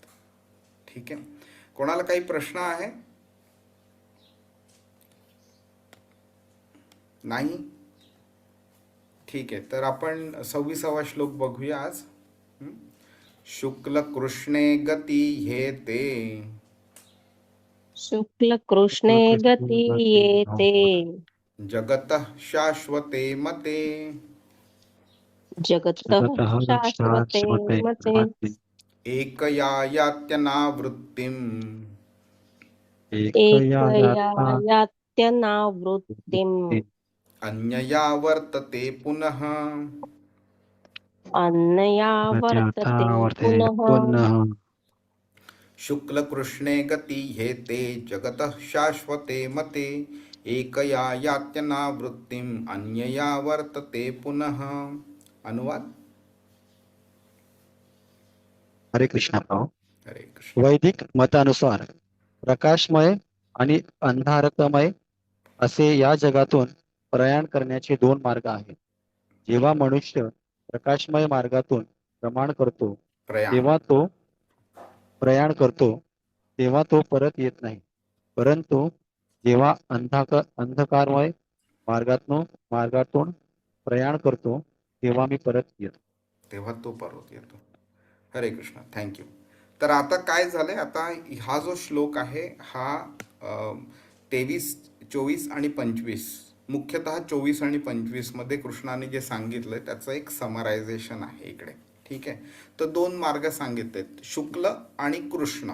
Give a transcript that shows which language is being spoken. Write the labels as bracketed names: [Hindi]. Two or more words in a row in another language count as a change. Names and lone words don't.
[Marathi] ठीक आहे. कोणाला काही प्रश्न आहे? नाही? ठीक आहे. तर आपण 26वा श्लोक बघूया आज. [Sanskrit] शुक्ल कृष्णे गती हे ते शुक्ल कृष्णे गती येते जगतः शाश्वते मते जगतः शाश्वते मते एकया यात्यनावृत्तिम् एकया यात्यनावृत्तिम् अन्यया वर्तते पुनः अन्यया वर्तते पुनः शुक्ल कृष्णे गती हे ते जगतः शाश्वते मते एकया यात्यनावृत्तिम् अन्यया वर्तते पुनः. [Marathi] अनुवाद. हरे कृष्णा भाऊ. हरे कृष्ण. वैदिक मतानुसार प्रकाशमय आणि अंधारकमय असे या जगातून प्रयाण करण्याचे दोन मार्ग आहेत. जेव्हा मनुष्य प्रकाशमय मार्गातून प्रयाण करतो तेव्हा तो परत येत नाही. परंतु जेव्हा अंधकारमय मार्गातून प्रयाण करतो तेव्हा मी परत येतो. तेव्हा तो परत येतो. हरे कृष्ण. थँक्यू. तर आता काय झालंय, आता हा जो श्लोक आहे हा 23, 24 आणि 25, मुख्यतः 24 आणि 25 मध्ये कृष्णाने जे सांगितलंय त्याचं एक समरायझेशन आहे इकडे. ठीक आहे. तर दोन मार्ग सांगितलेत, शुक्ल आणि कृष्ण.